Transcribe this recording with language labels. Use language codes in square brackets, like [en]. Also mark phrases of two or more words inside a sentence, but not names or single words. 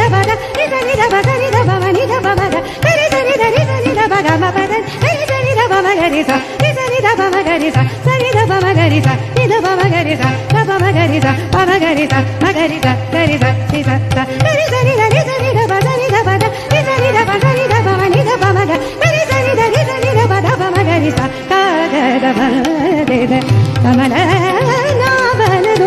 [kn] ಪ ದ ರಿ ಸ ni ದ ಪ ಸ ni ದ ಪ ಮ ni ದ ಪ ಮ ಗ ಗರಿ ಸ ni ದ ರಿ ಸ ni ದ ಪ ಗ ಮ ಪ ದ ಗರಿ ಸ ni ದ ಪ ಮ ಗರಿ ಸ ರಿ ಸ ni ದ ಪ ಮ ಗರಿ ಸ ಸ ni ದ ಪ ಮ ಗರಿ ಸ ni ದ ಪ ಮ ಗರಿ ಸ ದ ಪ ಮ ಗರಿ ಸ ಪ ಮ ಗರಿ ಸ ಮ ಗರಿ ಸ ಗರಿ ಸ ರಿ ಸ ಸ ಗರಿ ಸ ni ದ ರಿ ಸ ni ದ ಪ ಸ ni ದ ಪ ದ ರಿ ಸ ni ದ ಪ ಸ ni ದ ಪ ಮ ni ದ ಪ ಮ ಗ ಗರಿ ಸ ni ದ ರಿ ಸ ni ದ ಪ ದ ಪ ಮ ಗರಿ ಸ ಕಾಗದ ಬಂದಿದೆ ಕಮಲ ನಾವ